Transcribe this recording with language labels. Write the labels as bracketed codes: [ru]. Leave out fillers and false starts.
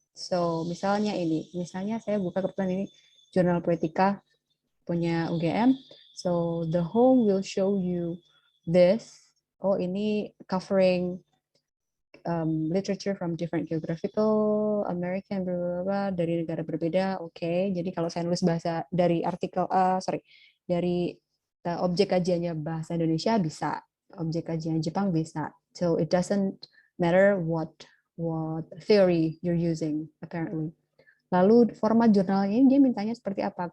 [id] So misalnya saya buka kebetulan ini jurnal Poetika punya UGM. [en] So the home will show you this. Oh, ini covering literature from different geographical American [id] dari negara berbeda. [en] Oke. [id] Jadi kalau saya nulis bahasa dari artikel dari objek kajiannya bahasa Indonesia bisa, objek kajian Jepang bisa. [en] So it doesn't matter what theory you're using apparently. [id] Lalu format jurnalnya ini dia mintanya seperti apa?